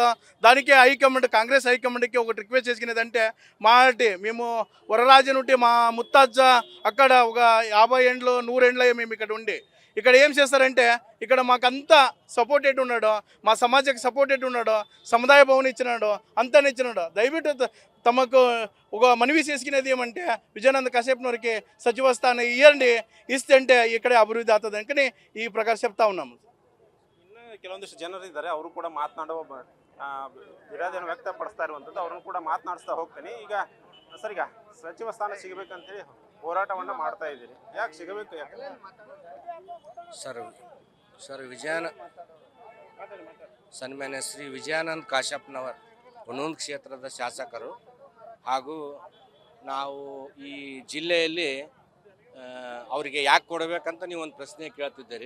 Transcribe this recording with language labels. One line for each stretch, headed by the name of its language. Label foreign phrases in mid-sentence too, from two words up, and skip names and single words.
Telugu: దానికే హైకమాండ్, కాంగ్రెస్ హైకమాండ్కి ఒకటి రిక్వెస్ట్ చేసుకునేదంటే, మేము వరరాజు నుండి మా ముత్తాజ అక్కడ ఒక 50 ఏండ్లు 100 ఏండ్లు మేము ఇక్కడ ఉండి ఇక్కడ ఏం చేస్తారంటే, ఇక్కడ మాకంతా సపోర్టెడ్ ఉన్నాడు, మా సమాజಕ್ಕೆ సపోర్టెడ్ ఉన్నాడు, సముదాయ భవన్ ఇచ్చినాడు, అంతా ఇచ్చినాడు. దయవిಟ್ಟು తమకు ఒక మనవి చేసుకునేది ఏమంటే విజయానంద కాశ్యప్నవరికి సచివ స్థానం ఇవ్వండి, ఇస్తే అంటే ఇక్కడే అభివృద్ధి అవుతుంది అని ఈ ప్రకారం చెప్తా ఉన్నాము.
Kannada: ಇನ್ನು ಕೆಲವೊಂದಿಷ್ಟು ಜನರು ಇದ್ದಾರೆ, ಅವರು ಕೂಡ ಮಾತನಾಡುವ ವಿರೋಧವನ್ನು ವ್ಯಕ್ತಪಡಿಸ್ತಾ ಇರುವಂಥದ್ದು. ಅವ್ರನ್ನು ಕೂಡ ಮಾತನಾಡಿಸ್ತಾ ಹೋಗ್ತೀನಿ. ಈಗ ಸರ್, ಈಗ ಸಚಿವ ಸ್ಥಾನ ಸಿಗಬೇಕಂತೇಳಿ ಹೋರಾಟವನ್ನು ಮಾಡ್ತಾ ಇದ್ದೀರಿ, ಯಾಕೆ ಸಿಗಬೇಕು? ಯಾಕೆ ಸರ್ ಸನ್ಮಾನ್ಯ ಶ್ರೀ ವಿಜಯಾನಂದ್ ಕಾಶ್ಯಪ್ನವರ್ ಹುನೂಂದ್ ಕ್ಷೇತ್ರದ ಶಾಸಕರು ಹಾಗೂ ನಾವು ಈ ಜಿಲ್ಲೆಯಲ್ಲಿ ಅವರಿಗೆ ಯಾಕೆ ಕೊಡಬೇಕಂತ ನೀವು ಒಂದು ಪ್ರಶ್ನೆ ಕೇಳ್ತಿದ್ದೀರಿ.